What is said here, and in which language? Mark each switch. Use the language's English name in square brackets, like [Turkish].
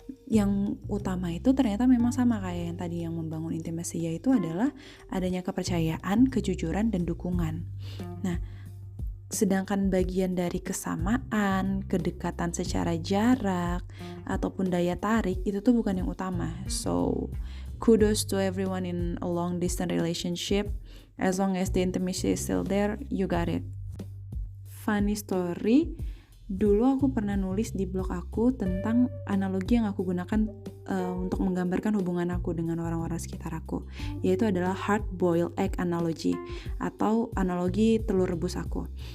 [Indonesian] Yang utama itu ternyata memang sama kayak yang tadi, yang membangun intimasi, yaitu adalah adanya kepercayaan, kejujuran, dan dukungan. Nah, sedangkan bagian dari kesamaan, kedekatan secara jarak, ataupun daya tarik, itu tuh bukan yang utama. [English] So, kudos to everyone in a long distance relationship. As long as the intimacy is still there, you got it. Funny story, [Indonesian] dulu aku pernah nulis di blog aku tentang analogi yang aku gunakan untuk menggambarkan hubungan aku dengan orang-orang sekitar aku, yaitu adalah [English] hard boiled egg analogy, [Indonesian] atau analogi telur rebus aku.